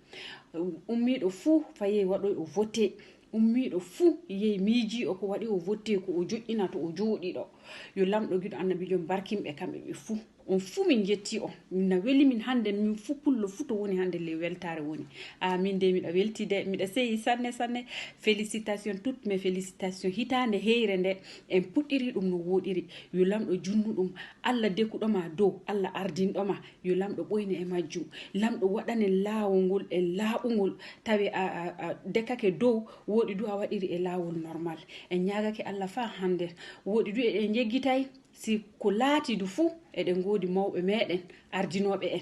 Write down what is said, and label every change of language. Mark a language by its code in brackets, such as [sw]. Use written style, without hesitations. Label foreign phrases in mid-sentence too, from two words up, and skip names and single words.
[ff] Ummiɗo fu faye waɗoy o voté. Ummiɗo fu yehi miiji o ko waɗi o voté ko o joƴƴina to o jooɗi ɗo. Yo lamɗo giɗo annabijo barkimɓe kamɓe ɓe fu. On fu min jetti on. Min weli min hande min fu pullo fu to woni hande le weltare woni. Min de miɗa welti de, miɗa seyi sanne. [fr] Félicitations, toutes mes félicitations. [ff] Hitande heyre nde en puɗɗiri ɗum no woɗiri. Yo lamɗo junnuɗum, Allah dekuɗoma dow, Allah ardinɗoma, yo lamɗo ɓoyne e majjum. Lamɗo waɗane laawol ngol e laaɓugol tawi a dekake dow, woɗi du a waɗiri e laawol normal. En ñagake Allah fa hande. Woɗi du e jeggitay si ko laati du fu eɗen godi mawɓe meɗen ardinoɓe en.